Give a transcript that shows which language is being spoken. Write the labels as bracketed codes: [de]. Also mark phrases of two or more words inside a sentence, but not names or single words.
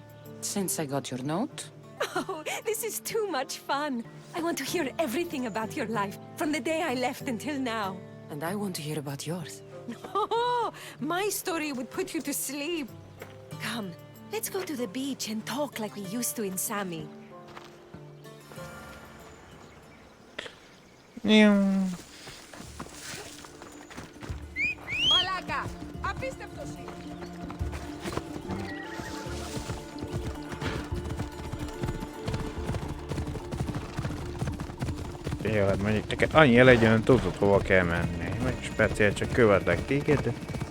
[en] Since I got your note. Oh, this is too much fun. I want to hear everything about your life, from the day I left until now. And I want to hear about yours. Oh, my story would put you to sleep. Come, let's go to the beach and talk like we used to in Sami. [el] Μαλάκα! Απίστευτος είναι! [hu] Jó, hát mondjuk neked annyi legyen, hogy tudod, hova kell menni. Meg speciál csak követlek téged, de...